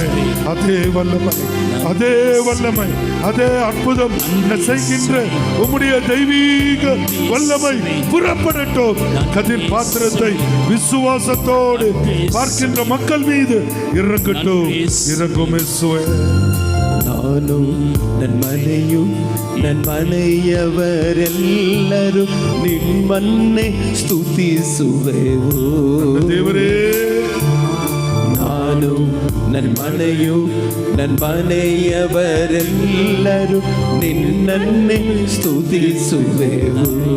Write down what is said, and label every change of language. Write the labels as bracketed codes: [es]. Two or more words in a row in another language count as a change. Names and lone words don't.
[ta] அதே வல்லமை, அதே வல்லமை, அதே அற்புதம் செய்கின்ற உம்முடைய தெய்வீக வல்லமை புறப்படட்டும். கதிர் பாத்திரத்தை விசுவாசத்தோடு பார்க்கின்ற மக்கள் மீது இறங்கட்டும். இறங்கும் இயேசுவே. [kn] ನಾನು ನನ್ಮನೆಯು ನನ್ಮನೆಯವರೆಲ್ಲರೂ ನಿಮ್ಮನ್ನೇ ಸ್ತುತಿಸುವೆವು. ದೇವರೇ, ನಾನು ನನ್ಮನೆಯು ನನ್ಮನೆಯವರೆಲ್ಲರೂ ನಿನ್ನನ್ನೇ ಸ್ತುತಿಸುವೆವು.